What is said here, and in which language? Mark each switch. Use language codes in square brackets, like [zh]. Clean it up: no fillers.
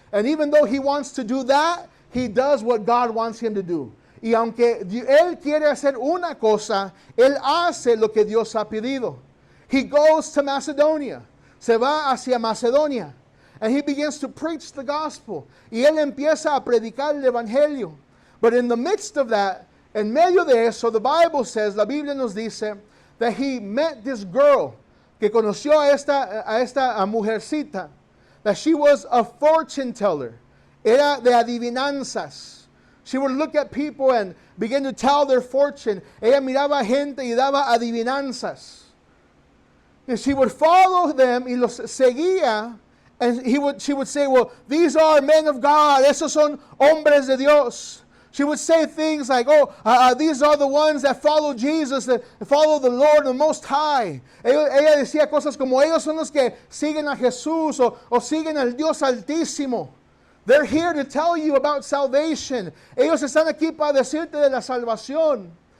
[en] And even though he wants to do that, he does what God wants him to do. [es] Y aunque él quiere hacer una cosa, él hace lo que Dios ha pedido. [en] He goes to Macedonia. [es] Se va hacia Macedonia. [en] And he begins to preach the gospel. [es] Y él empieza a predicar el evangelio. [en] But in the midst of that, [es] en medio de eso, [en] the Bible says, [es] la Biblia nos dice, [en] that he met this girl, [es] que conoció a esta mujercita, [en] that she was a fortune teller. [es] Era de adivinanzas. [en] She would look at people and begin to tell their fortune. [es] Ella miraba gente y daba adivinanzas. [en] And she would follow them [es] y los seguía. [en] And she would say, well, these are men of God. [es] Esos son hombres de Dios. [en] She would say things like, these are the ones that follow Jesus, that follow the Lord, the Most High. [es] Ella decía cosas como, ellos son los que siguen a Jesús o siguen al Dios Altísimo. [en] They're here to tell you about salvation. [es] Ellos están aquí para decirte de la salvación.